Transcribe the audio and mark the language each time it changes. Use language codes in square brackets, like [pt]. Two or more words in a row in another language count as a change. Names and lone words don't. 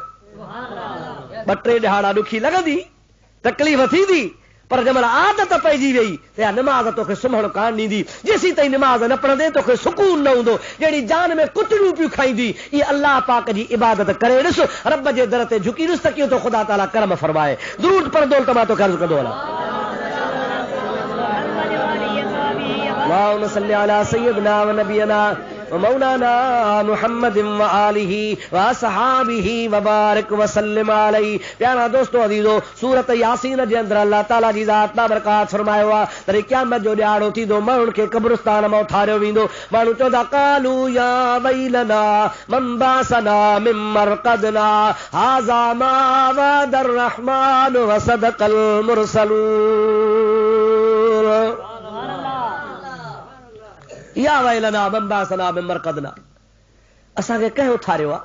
[sd] ॿ टे ॾिहाड़ा ॾुखी लॻंदी, तकलीफ़ थींदी, पर जंहिंमहिल आदत पइजी वई त इहा नमाज़ तोखे सुम्हणु कान ॾींदी। जेसीं ताईं नमाज़ न पढ़ंदे तोखे सुकून न हूंदो। जहिड़ी जान में कुतरियूं पियूं खाईंदी, इहा अल्लाह पाक जी इबादत करे ॾिस, रब जे दर ते झुकी ॾिस त कीअं तो ख़ुदा ताला करम फरमाए। दुरूद पढ़ंदो त मां तोखे अर्ज़ कंदो हलां। [ar] اللهم صل على سيدنا ونبينا مولانا محمد وآله وأصحابه وبارك وسلم عليه. [sd] प्यारा दोस्तों अज़ीज़ो, सूरत यासीन जे अंदरि अल्लाह ताला जी ज़ात बाबरकात फरमायो आहे त क़यामत जो ॾियारो थींदो, माण्हुनि खे क़ब्रिस्तान मां उथारियो वेंदो। माण्हू चवंदा [ar] قالوا يا ويلنا من بعثنا من مرقدنا هذا ما وعد الرحمن وصدق المرسلون. يا ويلنا من بعثنا من مرقدنا, [sd] असांखे कंहिं उथारियो आहे?